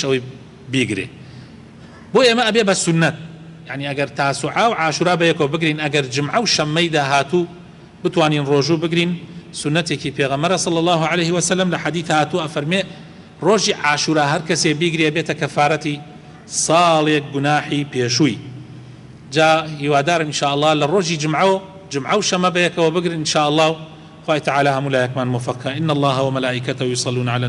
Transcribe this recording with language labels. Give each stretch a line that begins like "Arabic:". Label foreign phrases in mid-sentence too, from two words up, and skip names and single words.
Central Kurdish: ئەوەی بیگرێ بۆ ئێمە ئەبێ بە سونەت یعنی ئەگەر تاسوعا و عاشورا بەیەکەوە بگرین ئەگەر جمعە و شەممەی داهاتوو بتوانین ڕۆژوو بگرین سنەتێکی پێغەمبەرە
Arabic: صلی الله عليه وسلم
Central Kurdish: لە حەدیث هاتووە ئەفەرمێ ڕۆژی عاشورا هەر کەسێ بیگرێ بێتە کەفارەتی ساڵێک گوناحی پێشووی جا هیوادارم
Arabic: ان شاء الله
Central Kurdish: لە ڕۆژی جمعە و شەمە بەیەکەوە بگرن
Arabic: ان شاء الله
Central Kurdish: خوای تعالی هەموو لایەکمان موفق کە
Arabic: ان الله وملائکته یصلون على